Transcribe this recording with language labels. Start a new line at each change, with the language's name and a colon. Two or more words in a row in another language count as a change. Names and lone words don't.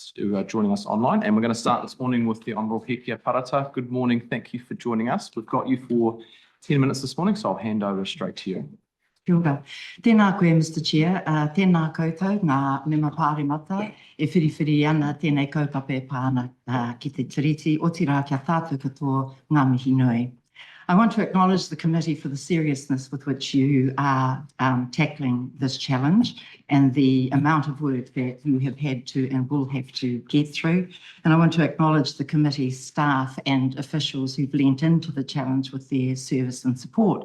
English: who are joining us online. And we're going to start this morning with the Honourable Hekia Parata. Good morning. Thank you for joining us. We've got you for 10 minutes this morning, so I'll hand over straight to you.
Māori: Kia ora. Tēnā koe,
English: Mr. Chair.
Māori: Tēnā koutou, ngā mema pāremata, e whiriwhiri ana tēnei kaupapa pāna ki te tiriti, o tira kia tātou katoa ngā mihi nui.
English: I want to acknowledge the committee for the seriousness with which you are tackling this challenge and the amount of work that you have had to and will have to get through. And I want to acknowledge the committee's staff and officials who've lent into the challenge with their service and support.